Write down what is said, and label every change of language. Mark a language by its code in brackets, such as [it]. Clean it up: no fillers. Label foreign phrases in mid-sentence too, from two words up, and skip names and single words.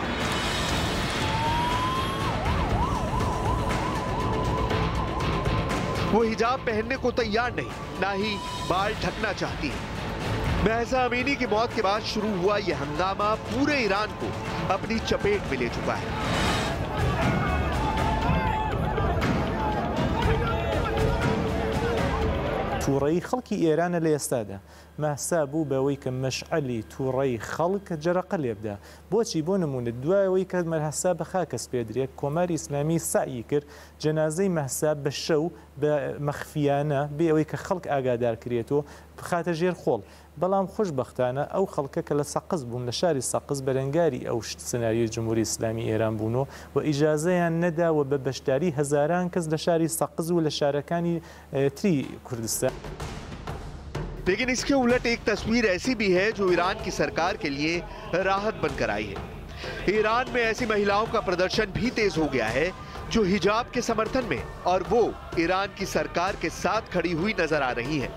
[hi] वो हिजाब पहनने को तैयार नहीं, ना ही बाल ढकना चाहती है। महसा अमीनी की मौत के बाद शुरू हुआ यह हंगामा पूरे ईरान को अपनी चपेट में ले चुका है। [ckb] تووڕەیی خەڵکی ئێرانە لە ئێستادا مەسا بوو بەوەی کە مەشعەلی تووڕەیی خەڵک جەرەقە لێبدا. بۆچی بۆ نمونە دوایەوەی کە مەسا بە خاکەس پێدرێت کۆماری ئیسلامی سعی کرد جەنازەی مەسا بە شەو بە مەخفیانە بێ ئەوەی کە خەڵک ئاگادار کرێتەوە بخاتە ژێر خۆڵ. بەڵام خۆشبەختانە ئەو خەڵکە کە لە سەقز بوون لە شاری سەقز بەرەنگاری ئەو سناریۆی جمهوری ئیسلامی ئێران بوونەوە و ئیجازەیان نەداوە بە بەشداری هەزاران کەس لە شاری سەقز و لە شارەکانی تری کوردستان. [hi] लेकिन इसके उलट एक तस्वीर ऐसी भी है जो ईरान की सरकार के लिए राहत बनकर आई है। ईरान में ऐसी महिलाओं का प्रदर्शन भी तेज हो गया है जो हिजाब के समर्थन में और वो ईरान की सरकार के साथ खड़ी हुई नजर आ रही है।